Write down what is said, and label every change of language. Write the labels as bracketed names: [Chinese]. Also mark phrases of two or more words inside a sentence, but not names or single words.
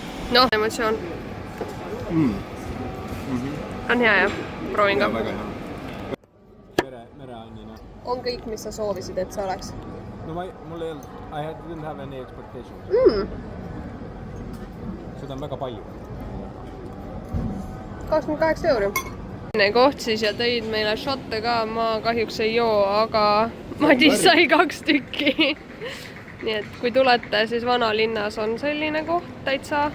[Estonian] noh, emotsioon. On hea jah, proovin ka. Väga hea. Mereannina. On kõik, mis sa soovisid, et see oleks? No mul ei olnud, [English] didn't have any expectations. [Estonian] Seda on väga palju. 28 €. Koht siis ja tõid meile šotte ka, ma kahjuks ei joo, aga Madis sai 2 tükki. Nii et kui tulete, siis vanalinnas on selline koht täitsa.